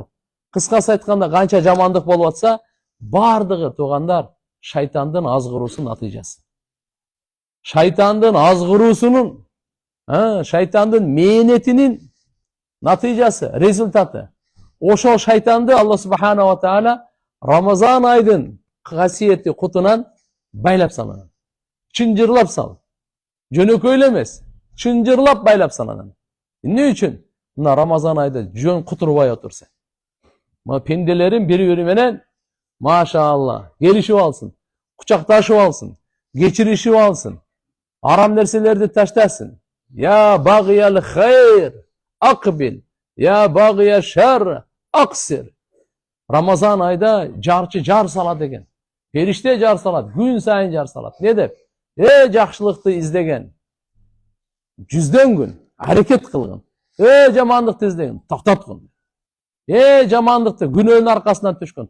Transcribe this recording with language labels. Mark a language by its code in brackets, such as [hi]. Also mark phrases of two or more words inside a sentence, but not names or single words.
[ky] Кыскасы айтканда канча жамандык болуп атса, бардыгы туугандар шайтандын азгыруусунун натыйжасы. Шайтандын азгыруусунун, шайтандын мээнетинин натыйжасы, результаты. Ошол шайтанды [ar] الله سبحانه وتعالى [ky] Рамазан айдын касиетти кутунан байлап салган. Чынжырлап сал. Жөнөкөй эмес, чынжырлап байлап салган. Эмне үчүн? Мына Рамазан айда жөн кутурбай отурса. Мына пенделерин бири-бири менен машаалла келишип алсын, кучакташып алсын, кечиришип алсын, арам нерселерди таштасын. [ar] يا باغي الخير أقبل، يا باغي الشر أقصر. [ky] Рамазан айда жарчы жар салат экен. Периште жар салат, күн сайын жар салат. Не деп? Жакшылыкты издеген. Жүздөн күн аракет кылгын. Жамандыкты издеген. Токтоткун. Жамандыкты күнөөнүн аркасынан түшкөн.